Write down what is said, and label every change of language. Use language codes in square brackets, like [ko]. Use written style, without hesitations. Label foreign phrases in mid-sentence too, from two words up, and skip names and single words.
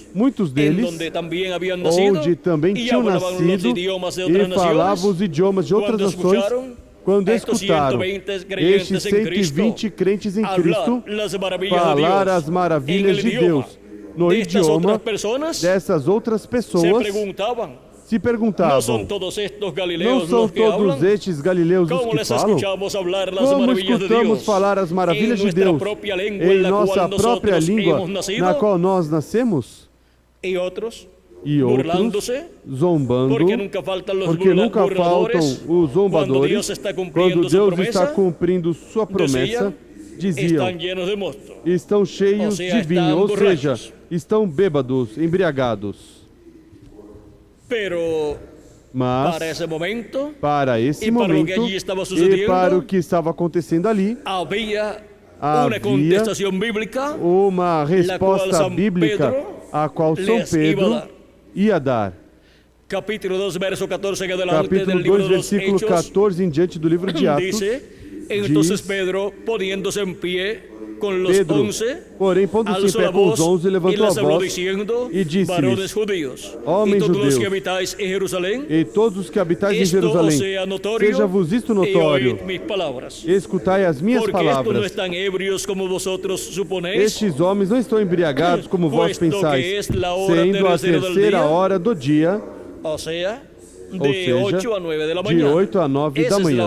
[pt] muitos [es] en [pt] deles, [es] donde también habían nacido, [pt] onde também [es] y [pt] tinham [es] hablaban los [pt] nascido [es] idiomas de [pt] e [es] otras [pt] falavam [es] naciones. [pt] os idiomas de outras Quando nações. [es] escutaram [pt] Quando estes escutaram 120 crentes estes em Cristo 120 crentes em [es] hablar [pt] Cristo [es] las maravillas de [pt] falar [es] Dios [pt] as maravilhas [es] en el [pt] de [es] idioma [pt] Deus no [es] de estas [pt] idioma [es] otras personas, [pt] dessas outras [es] se [pt] pessoas, [es] preguntaban, [pt] se [es] ¿no [pt] perguntavam: [es] son todos estos [pt] não [es] galileos [pt] são [es] los que [pt] todos [es] hablan? [pt] estes galileus os [es] ¿Cómo [pt] que [es] les [pt] falam? [es] escuchamos hablar las [pt] Como [es] maravillas de [pt] escutamos [es] Dios [pt] falar as maravilhas [es] en [pt] de [es] nuestra [pt] Deus [es] propia lengua [pt] em [es] en la [pt] nossa [es] cual [pt] própria [es] nosotros [pt] língua [es] hemos nacido? [pt] na qual nós nascemos? [es] Y otros [pt] E outros [es] burlándose, [pt] zombando, [es] porque nunca faltan los [pt] porque nunca faltam [es] burladores [pt] os [es] cuando [pt] zombadores [es] Dios está [pt] quando [es] cumpliendo su [pt] Deus [es] promesa, [pt] está cumprindo sua promessa, diziam: [es] están llenos de mosto. [pt] estão cheios Ou seja, de vinho, estão ou seja, [es] borrachos. [pt] estão bêbados, embriagados. [es] Pero [pt] Mas [es] para ese momento [pt] para esse e para o que momento [es] allí estava [pt] e [es] sucedendo, [pt] para o que estava acontecendo ali, [es] había [pt] Havia [es] una contestación bíblica [pt] uma resposta São bíblica [es] Pedro [pt] a qual São [es] les iba a [pt] Pedro [es] dar. [pt] ia dar. [es] capítulo 2, verso 14 en adelante [pt] Capítulo [es] del libro [pt] 2, [es] de los [pt] versículo [es] Hechos, [pt] 14 em diante do livro de Atos, [es] dice, entonces [pt] diz- [es] Pedro, poniéndose en pie, [pt] Pedro, porém, pondo-se em pé com os 11, levantou a voz e disse-lhes: Homens judeus, e todos os que habitais em Jerusalém, seja-vos isto notório, escutai as minhas palavras. Estes homens não estão embriagados como vós pensais, sendo a terceira hora do dia, ou seja, de 8 a 9 da manhã.